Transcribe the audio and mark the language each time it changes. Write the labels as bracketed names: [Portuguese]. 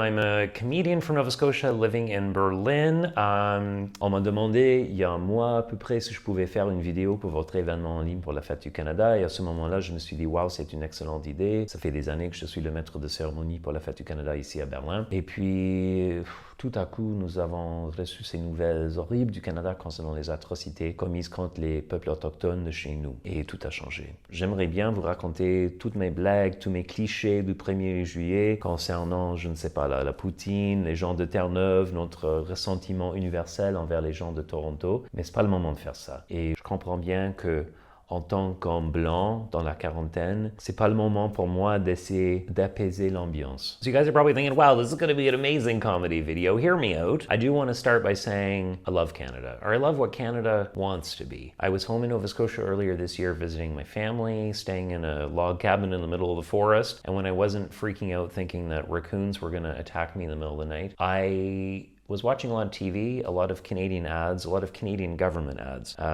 [English] I'm a comedian from Nova Scotia living in Berlin. [French] On m'a demandé il y a un mois à peu près si je pouvais faire une vidéo pour votre événement en ligne pour la Fête du Canada. Et à ce moment-là, je me suis dit, waouh, c'est une excellente idée. Ça fait des années que je suis le maître de cérémonie pour la Fête du Canada ici à Berlin. Et puis, tout à coup, nous avons reçu ces nouvelles horribles du Canada concernant les atrocités commises contre les peuples autochtones de chez nous. Et tout a changé. J'aimerais bien vous raconter toutes mes blagues, tous mes clichés du 1er juillet concernant, je ne sais pas, la Poutine, les gens de Terre-Neuve, notre ressentiment universel envers les gens de Toronto. Mais c'est pas le moment de faire ça. Et je comprends bien que en tant qu'homme blanc, dans la quarantaine, c'est pas le moment pour moi d'essayer d'apaiser l'ambiance. [English] So you guys are probably thinking, wow, this is going to be an amazing comedy video. Hear me out. I do want to start by saying I love Canada, or I love what Canada wants to be. I was home in Nova Scotia earlier this year visiting my family, staying in a log cabin in the middle of the forest, and when I wasn't freaking out thinking that raccoons were going to attack me in the middle of the night, I was watching a lot of TV, a lot of Canadian ads, a lot of Canadian government ads.